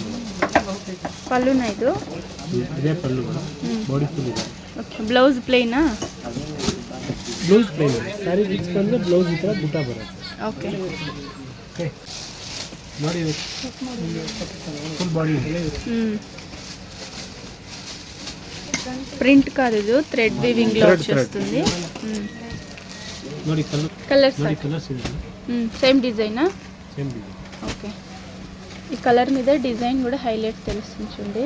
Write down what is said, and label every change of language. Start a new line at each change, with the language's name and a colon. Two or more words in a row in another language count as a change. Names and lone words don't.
Kannada: ಪಲ್ಲುನ ಇದು? ಇದೇ ಪಲ್ಲು.
English: body full
Kannada: ಇದೆ. ಓಕೆ. ಬ್ಲೌಸ್ ಪ್ಲೇನಾ?
English: blouse plain saree mix
Kannada: ಬಂದರೆ ಬ್ಲೌಸ್ ಈ ಥರ ಬುಟ್ಟ ಬರುತ್ತೆ. ಓಕೆ. ಓಕೆ ನೋಡಿ
English: full body.
Telugu: ప్రింట్ కాదు, ఇది
English: thread weaving
Telugu: లో వచ్చేస్తుంది.
Kannada: ನೋಡಿ
Telugu: కలర్స్
Kannada: ನೋಡಿ కలర్స్ ಇದೆ.
English: same design? same design.
Telugu: ఓకే. ఈ కలర్ మీద డిజైన్ కూడా హైలైట్ తెలుస్తుంది చూడండి.